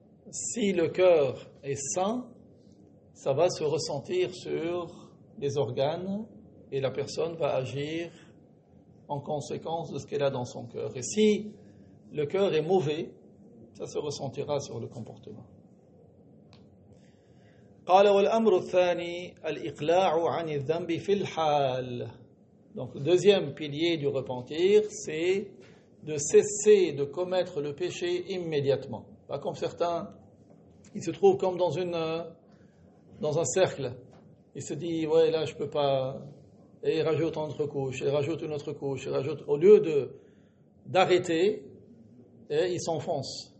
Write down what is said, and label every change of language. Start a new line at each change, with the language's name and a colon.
French: Si le cœur est sain, ça va se ressentir sur les organes et la personne va agir en conséquence de ce qu'elle a dans son cœur. Et si le cœur est mauvais, ça se ressentira sur le comportement.
Arabic: قال والأمر الثاني الإقلاع عن الذنب في الحال.
French: Donc le deuxième pilier du repentir, c'est de cesser de commettre le péché immédiatement. Pas comme certains, ils se trouvent comme dans un cercle. Il se dit, ouais, là je peux pas, et il rajoute une autre couche, il rajoute une autre couche, il rajoute, au lieu d'arrêter, et il s'enfonce.